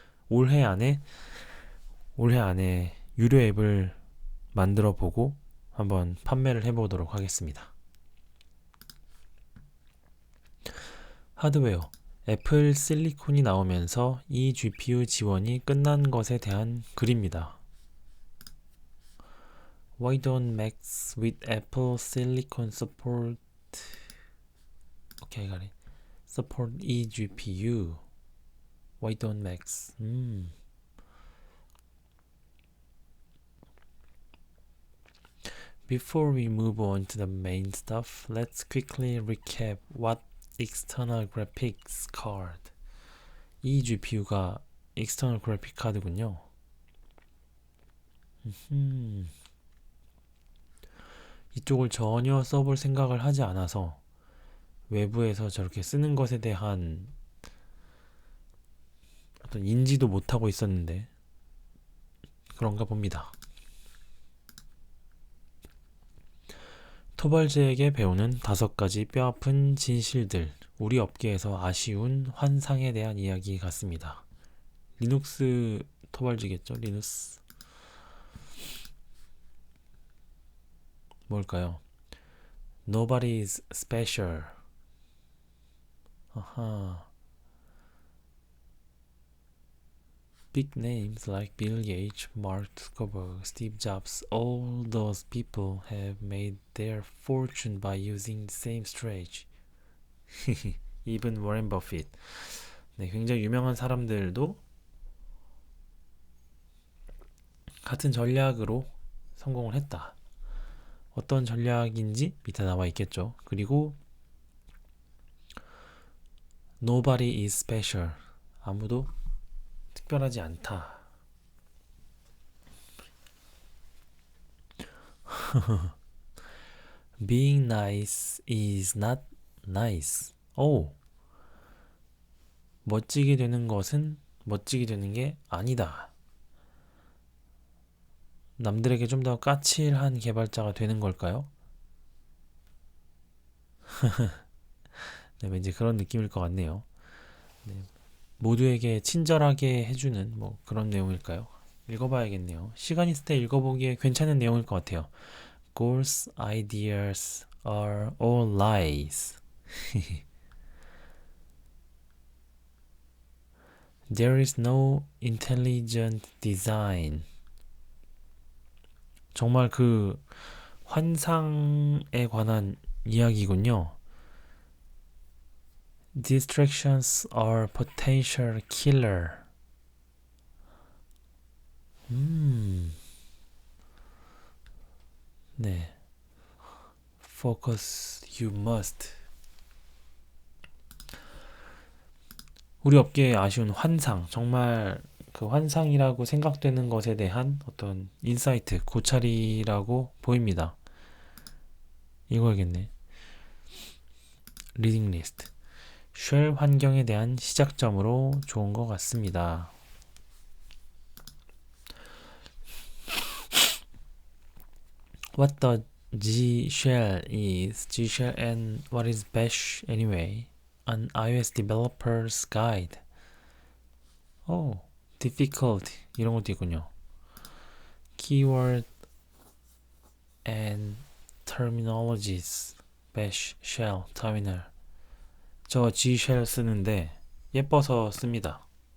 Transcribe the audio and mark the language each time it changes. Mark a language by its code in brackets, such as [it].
[ko] 올해 안에 유료 앱을 만들어 보고 한번 판매를 해보도록 하겠습니다. 하드웨어. 애플 실리콘이 나오면서 이 GPU 지원이 끝난 것에 대한 글입니다. [en] Why don't Macs with Apple Silicon support? Okay, I got it. Support eGPU. Why don't Macs? Before we move on to the main stuff, let's quickly recap what external graphics card. [ko] eGPU가 external graphic 카드군요. 이쪽을 전혀 써볼 생각을 하지 않아서 외부에서 저렇게 쓰는 것에 대한 어떤 인지도 못하고 있었는데 그런가 봅니다. 토벌즈에게 배우는 5가지 뼈아픈 진실들, 우리 업계에서 아쉬운 환상에 대한 이야기 같습니다. 리눅스 토벌즈겠죠? 리눅스. 뭘까요? [en] Nobody's special. [ko] 아하. [en] Big names like Bill Gates, Mark Zuckerberg, Steve Jobs, all those people have made their fortune by using the same strategy. Even Warren Buffett. [ko] 굉장히 유명한 사람들도 같은 전략으로 성공을 했다. 어떤 전략인지 밑에 나와 있겠죠. 그리고 [en] Nobody is special. [ko] 아무도 특별하지 않다. [en] Being nice is not nice. [ko] 오, 멋지게 되는 것은 멋지게 되는 게 아니다. 남들에게 좀 더 까칠한 개발자가 되는 걸까요? 네, 왠지 그런 느낌일 것 같네요. 네, 모두에게 친절하게 해주는 뭐 그런 내용일까요? 읽어봐야겠네요. 시간 있을 때 읽어보기에 괜찮은 내용일 것 같아요. [en] Goals, ideas are all lies. There is no intelligent design. [ko] 정말 그 환상에 관한 이야기군요. Distractions are potential killer. 네. [en] Focus you must. [ko] 우리 업계에 아쉬운 환상, 정말 그 환상이라고 생각되는 것에 대한 어떤 인사이트, 고찰이라고 보입니다. 이거야겠네. 리딩 리스트. 쉘 환경에 대한 시작점으로 좋은 것 같습니다. [en] What the G shell is, G shell and what is bash anyway? An iOS developer's guide. [ko] 오, difficult 이런 것도 있군요. [en] Keyword and terminologies. bash, shell, terminal. [ko] 저 G shell 쓰는데 예뻐서 씁니다.